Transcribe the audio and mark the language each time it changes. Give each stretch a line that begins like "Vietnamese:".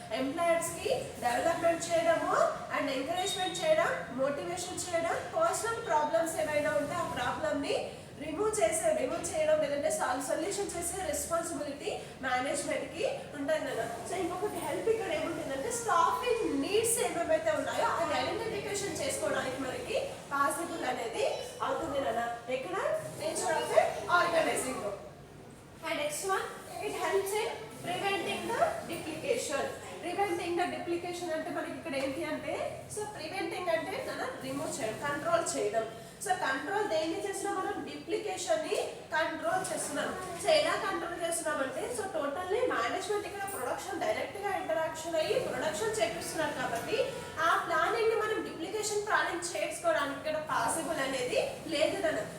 Telugu: Employers కి development చేయడము and encouragement చేయడం, మోటివేషన్ చేయడం, పర్సనల్ ప్రాబ్లమ్స్ ఏమైనా ఉంటే ఆ ప్రాబ్లమ్ ని రిమూవ్ చేయడం లేదంటే సొల్యూషన్ చేసే రెస్పాన్సిబిలిటీ మేనేజ్మెంట్ కి ఉంటుంది అన్న. సో ఇంకొకటి హెల్ప్ ఇక్కడ ఏముంటుందంటే స్టాఫింగ్ నీడ్స్ ఏమేమైతే ఉన్నాయో అది ఐడెంటిఫికేషన్ చేసుకోవడానికి మనకి పాసిబుల్ అనేది అవుతుంది అన్న. ఇక్కడ nature of organising.
English: And next one, it helps in preventing the duplication. Preventing the duplication
Telugu: అంటే మనకి ఇక్కడ ఏంటి అంటే, సో ప్రివెంటింగ్ అంటే మనం రిమూవ్ చేయడం, కంట్రోల్ చేయడం. సో కంట్రోల్ దేన్ని చేస్తున్నాం, మనం డిప్లికేషన్ ని కంట్రోల్ చేస్తున్నాం. సో ఎలా కంట్రోల్ చేస్తున్నాం అంటే, సో టోటల్లీ మేనేజ్మెంట్ ఇక్కడ ప్రొడక్షన్ డైరెక్ట్ గా ఇంటరాక్షన్ అయ్యి ప్రొడక్షన్ చేపిస్తున్నారు కాబట్టి ఆ ప్లానింగ్ ని మనం డిప్లికేషన్ ప్లానింగ్ చేసుకోవడానికి ఇక్కడ పాసిబుల్ అనేది లేదు కదా.